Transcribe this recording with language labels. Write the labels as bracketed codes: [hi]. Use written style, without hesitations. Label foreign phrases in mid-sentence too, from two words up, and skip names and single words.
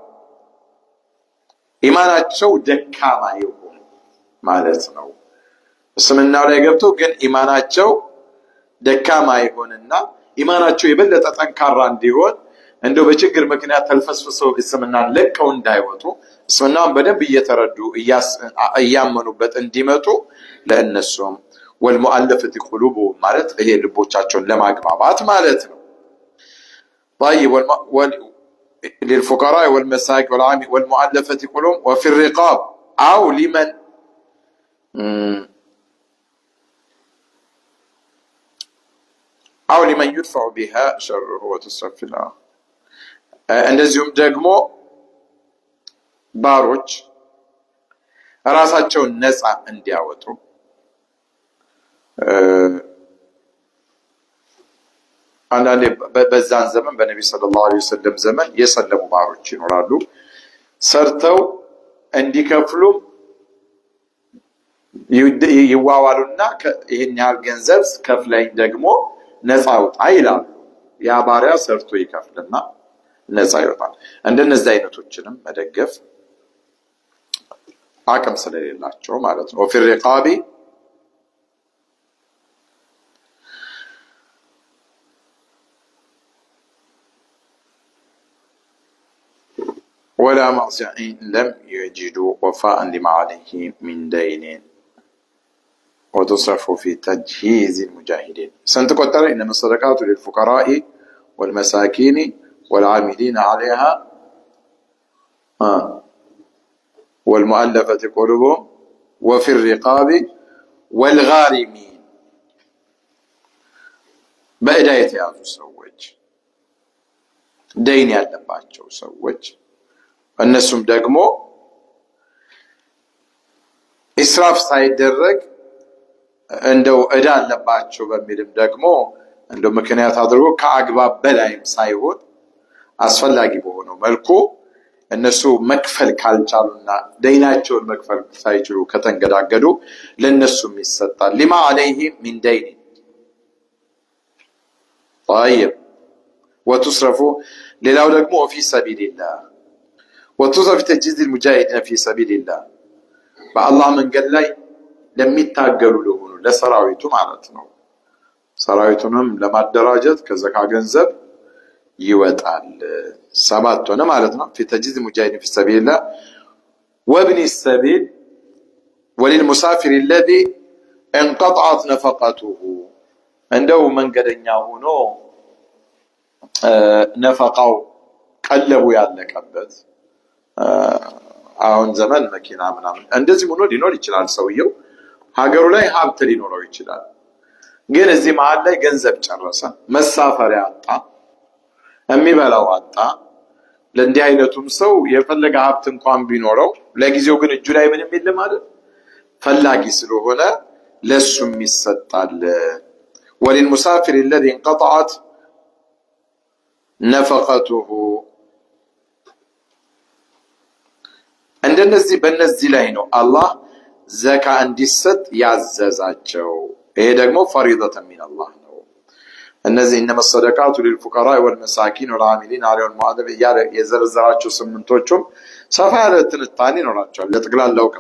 [am] ኢማናቸው ደካማ ይሁን ማለት ነው። እስልምናው ላይ ገብተው ግን ኢማናቸው ደካማ ይሆንና ኢማናቸው የበለጠ ጠንካራ እንዲሆን እንደው በችግር ምክንያት ተልፈስፈሰው እስልምናን ለቀው እንዳይወጡ እስልምናን በደንብ እየተረዱ እያመኑበት እንዲመጡ ለእነሱም [ar] والمؤلفة قلوبهم [am] ማለት ይሄ ልቦቻቸውን ለማግባባት ማለት ነው። [ar] طيب للفقراء والمساكين والعاملين والمؤلفة قلوبهم وفي الرقاب أو لمن يدفع بها شره وتصرف لها [am] እንደዚሁም ደግሞ ባሮች ራሳቸውን ነፃ እንዲያወጡ አንዳንዴ በዛን ዘመን በነብዩ [ar] صلى الله عليه وسلم [am] ዘመን የሰለሙ ባሮች ይኖራሉ። ሰርተው እንዲከፍሉ ይዋዋሉና ይሄን ያህል ገንዘብ ከፍለኝ ደግሞ ነፃ አውጣ ይላሉ። ያ ባሪያ ሰርቶ ይከፍልና ነፃ ይወጣል። እንደነዚህ አይነቶችንም መደገፍ አቅም ስለሌላቸው ማለት ነው። [ar] وفي الرقاب ولا معصية إن لم يجدوا وفاء لما عليه من دين وتصرف في تجهيز المجاهدين سنتقدر إنما الصدقات للفقراء والمساكين والعاملين عليها والمؤلفة قلوبهم وفي الرقاب والغارمين [am] በእዳየት ያዙ ሰዎች ደይን ያለባቸው ሰዎች እነሱም ደግሞ ኢስራፍ ሳይደረግ እንደው እዳ አለባቸው በሚልም ደግሞ እንደው ምክንያት አድርጎ ከአግባብ በላይም ሳይሆን አስፈላጊ በሆነው መልኩ እነሱ መክፈል ካልቻሉና ደይናቸውን መክፈል ሳይችሉ ከተንገዳገዱ ለነሱም ይሰጣል። [ar] لما عليهم من دين طيب وتصرف [am] ሌላው ደግሞ [ar] في سبيل الله وتصرف تجهيز المجاهدين في سبيل [am] الله በአላህ መንገድ ላይ ለሚታገሉ ለሆኑ ለሰራዊቱ ማለት ነው። ሰራዊቱንም ለማደራጀት ከዘካ ገንዘብ ይወጣል። ሰባት ሆነ ማለት ነው። [ar] في تجهيز المجاهدين في سبيل الله وابن السبيل وللمسافر الذي انقطعت نفقته [am] እንደው መንገደኛ ሆኖ ነፈቃው ቀለቡ ያለቀበት አሁን ዘመን መኪና ምናምን እንደዚህ ሆኖ ሊኖር ይችላል። ሰውየው ሀገሩ ላይ ሀብት ሊኖረው ይችላል። ግን እዚህ መሃል ላይ ገንዘብ ጨረሰ፣ መሳፈሪያ አጣ፣ የሚበላው አጣ። ለእንዲህ አይነቱም ሰው የፈለገ ሀብት እንኳን ቢኖረው ለጊዜው ግን እጁ ላይ ምንም የለም ማለት ፈላጊ ስለሆነ ለሱም ይሰጣል። [ar] وللمسافر الذي انقطعت نفقته [am] እንደነዚህ በእነዚህ ላይ ነው አላህ ዘካ እንዲሰጥ ያዘዛቸው። ይሄ ደግሞ [ar] فريضة من الله [am] ነው። እነዚህ እነማ [ar] الصدقات للفقراء والمساكين والعاملين عليها والمؤلفة [am] እያለ የዘረዘራቸው ስምንቶቹም ሰፋ ያለ ትንታኔ ይኖራቸዋል። ለጠቅላላ እውቀት